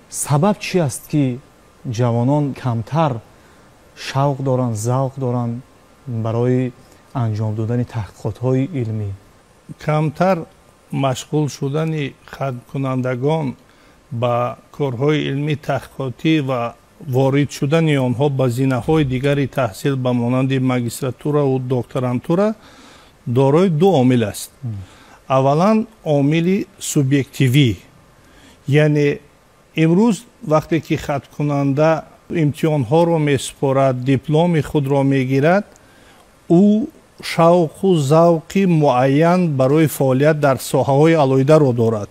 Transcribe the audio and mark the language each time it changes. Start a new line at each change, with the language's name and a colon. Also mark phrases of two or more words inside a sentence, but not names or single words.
Tajik: Сабаб чӣ аст ки ҷавонон камтар шавқ доранд, завқ доранд барои анҷом додан таҳқиқотҳои илмӣ? камтар машғул шудан хидмат кунандагон бо корҳои илмӣ таҳқиқотӣ ва ворид шудани онҳо ба зинаҳои дигари таҳсил ба монанди магистратура ва докторантура дорои ду омил аст. аввалан омили субъективӣ, яъне имрӯз вақте ки хаткунанда имтиҳонҳоро месупорад, дипломи худро мегирад, ӯ шавқу завқи муайян барои фаъолият дар соҳаҳои алоҳидаро дорад.